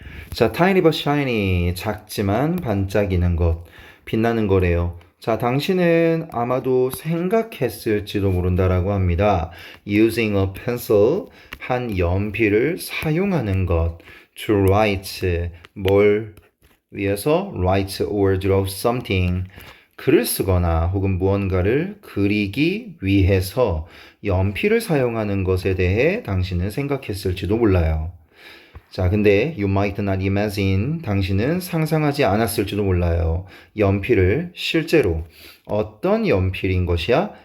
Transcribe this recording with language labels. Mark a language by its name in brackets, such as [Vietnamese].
[Korean] 자, [English] tiny but shiny, [Korean] 작지만 반짝이는 것, 빛나는 거래요. 자, 당신은 아마도 생각했을지도 모른다라고 합니다. [English] Using a pencil, [Korean] 한 연필을 사용하는 것. [English] To write, [Korean] 뭘 위해서? [English] Write or draw something. [Korean] 글을 쓰거나 혹은 무언가를 그리기 위해서 연필을 사용하는 것에 대해 당신은 생각했을지도 몰라요. 자, 근데 [English] you might not imagine [Korean] 당신은 상상하지 않았을지도 몰라요. 연필을 실제로 어떤 연필인 것이야?